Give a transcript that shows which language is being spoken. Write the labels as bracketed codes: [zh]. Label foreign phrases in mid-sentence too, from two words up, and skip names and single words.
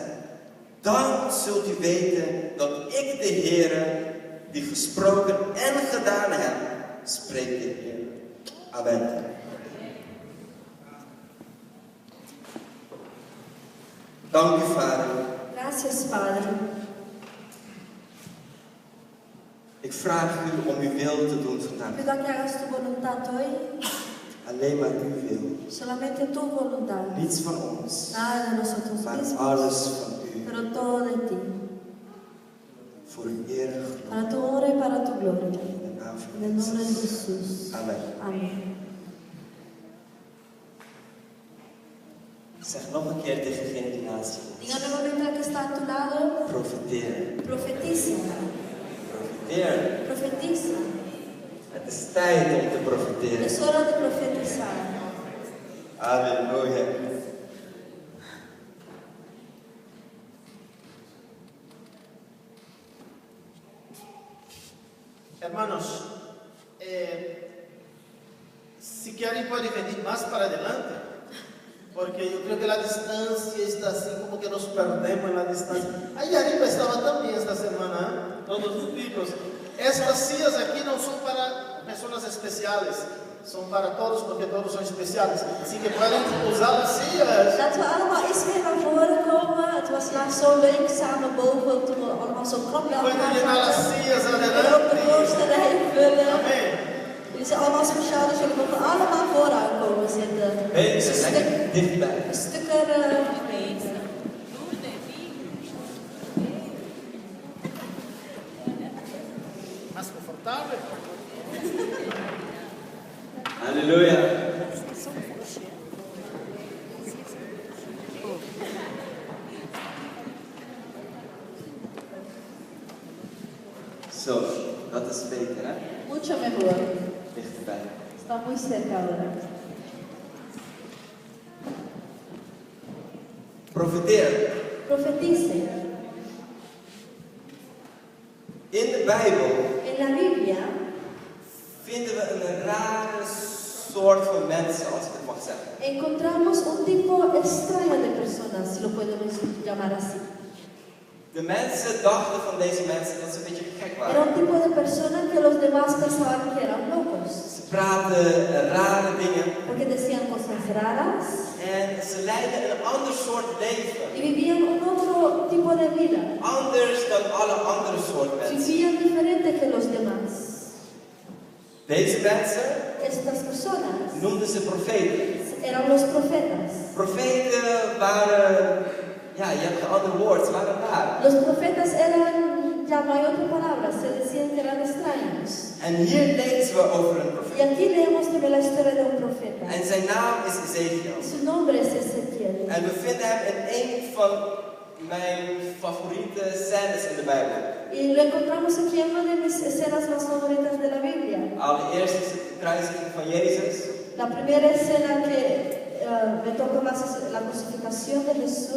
[nl] Dan zult u weten dat ik de Heer, die gesproken en gedaan heb, spreekt de Heer. Amen. Dank u, Vader. [es] Gracias, Padre. [nl] Ik vraag u om uw wil te doen vandaag. [es] Pido que hagas tu voluntad hoy, [nl] Alleen maar uw wil. [es] solamente tu voluntad. [nl] Niets van ons, [es] Nada de nosotros [nl] maar [es] mismos, [nl] alles van u. [es] pero todo de ti. [nl] Voor uw eer en glorie. [es] Para tu honra y para tu gloria. [nl] In de naam van [es] En el nombre de [nl] Jezus. [es] Jesús. [nl] Amen. [es] Amén. [nl] Zeg nog een keer tegen degene die naast je is. [es] Diga nuevamente al que está a tu lado, [nl] Profiteer. [es] profetiza, [nl] Profiteer. [es] profetiza. [nl] Het is tijd om te profiteren. [es] Es hora de profetizar. [nl] Halleluja. [es] Hermanos, si quieren pueden venir más para adelante, porque yo creo que la distancia está así como que nos perdemos en la distancia. Ahí arriba estaba también esta semana, ¿eh? Todos los chicos. Estas sillas aquí no son para personas especiales, son para todos porque todos son especiales. Así que pueden usar las sillas. [nl] Laten we allemaal iets meer naar voren komen. Het was laatst zo leuk samen boven toen we allemaal zo krap bij [es] Pueden [nl] elkaar [es] llenar las [nl] zaten. [es] sillas [nl] En op de [es] adelante. [nl] voorste rij vullen. [es] Amén. [nl] Jullie zijn allemaal speciaal, dus jullie mogen allemaal vooraan komen zitten. Mensen, lekker dichtbij. Een stuk [es] Más confortable. [nl] Halleluja. Zo, dat is beter, hè? [es] mucho mejor. [nl] Dichterbij. [es] Está muy cerca ahora. [nl] Profiteer. [es] Profetice. [nl] In de Bijbel [es] En la Biblia [nl] vinden we een rare soort van mensen, als ik het mag zeggen. [es] encontramos un tipo extraño de personas, si lo podemos llamar así. [nl] De mensen dachten van deze mensen dat ze een beetje gek [es] Era [nl] waren. [es] un tipo de persona que los demás pensaban que eran locos, [nl] Ze praten rare dingen [es] porque decían cosas raras [nl] en ze leidden een ander soort leven. [es] y vivían un otro tipo de vida. [nl] Anders dan alle andere soort mensen. [es] Vivían diferente que los demás. [nl] Deze mensen [es] Estas personas [nl] noemden ze profeten. [es] eran los profetas. [nl] Profeten waren, ja, je hebt een ander woord, ze waren raar. [es] Los profetas eran, ya no hay otra palabra, se decían que eran extraños. [nl] En hier lezen we over een [es] Y [nl] profeet. [es] aquí leemos de la historia de un profeta. [nl] En zijn naam is Ezekiel. [es] Su nombre es Ezequiel. [nl] En we vinden hem in een van mijn favoriete scènes in de Bijbel. [es] Y lo encontramos aquí en una de mis escenas más favoritas de la Biblia. [nl] Allereerst is het de kruisiging van Jezus. [es] La primera escena que me toca más es la crucificación de Jesús.